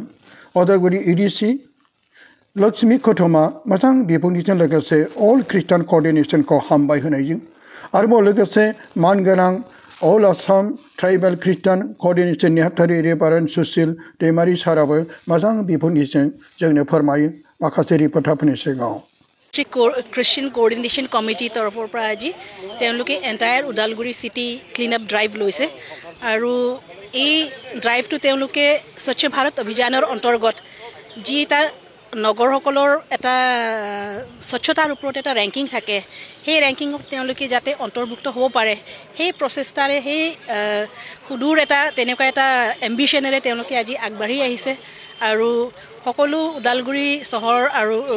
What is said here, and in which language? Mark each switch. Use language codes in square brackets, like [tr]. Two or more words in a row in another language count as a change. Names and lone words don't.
[brx] अदालगुरि एडिसि लक्ष्मी कुटुमा मोजां बिबुंथिजों लोगोसे अल ख्रिस्टियान कोअर्डिनेशनखौ हामबाय होनायजों आरोबाव लोगोसे मानगोनां अल आसाम ट्राइबेल ख्रिस्टियान कोअर्डिनेशन नेहाथारि रेभारेन्ड सुसिल दैमारि साराबो मोजां बिबुंथिजों जोंनो फोरमायो माखासे रिपर्टारफोरनि सिगाङाव। [as] ख्रिस्टियान कोअर्डिनेशन कमिटी तरफर পৰা আজি তেওঁলোকে এন্টায়াৰ উদালগুৰি [en] city clean up drive [as] লৈছে আৰু এই ড্ৰাইভটো তেওঁলোকে স্বচ্ছ ভাৰত অভিযানৰ অন্তৰ্গত যি এটা নগৰসকলৰ এটা স্বচ্ছতাৰ ওপৰত এটা ৰেংকিং থাকে সেই ৰেংকিঙত তেওঁলোকে যাতে অন্তৰ্ভুক্ত হ'ব পাৰে সেই প্ৰচেষ্টাৰে সেই সুদূৰ এটা তেনেকুৱা এটা এম্বিশনেৰে তেওঁলোকে আজি আগবাঢ়ি আহিছে আৰু সকলো উদালগুৰি চহৰ আৰু